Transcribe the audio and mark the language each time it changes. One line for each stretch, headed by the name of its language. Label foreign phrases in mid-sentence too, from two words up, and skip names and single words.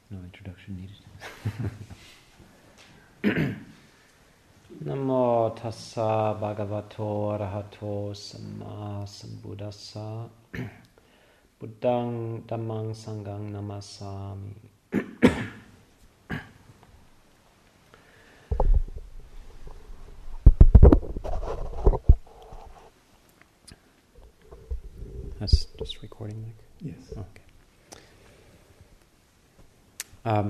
English: introduction needed.
Pali: Namo tassa bhagavato arahato samma sambuddhassa buddhang dhammang sanghang namasami.
English: That's just recording, Mike? Yes. Okay.